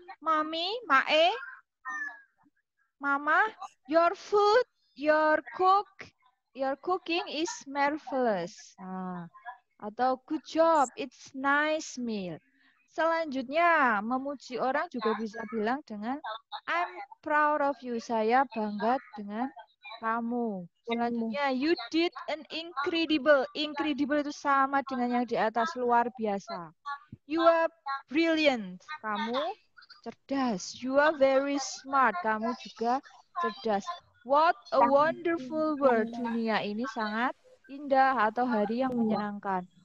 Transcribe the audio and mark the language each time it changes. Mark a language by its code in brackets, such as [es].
[en] Mami, Mae, Mama, your food, your cooking is marvelous. [id] Atau [en] good job, it's nice meal. [id] Selanjutnya, memuji orang juga bisa bilang dengan [en] I'm proud of you. [id] Saya bangga dengan kamu. [en] Selanjutnya, you did an incredible. [id] Incredible itu sama dengan yang di atas, luar biasa. [en] You are brilliant. [id] Kamu cerdas. [en] You are very smart. [id] Kamu juga cerdas. [en] What a wonderful world. [id] Dunia ini sangat indah atau hari yang menyenangkan.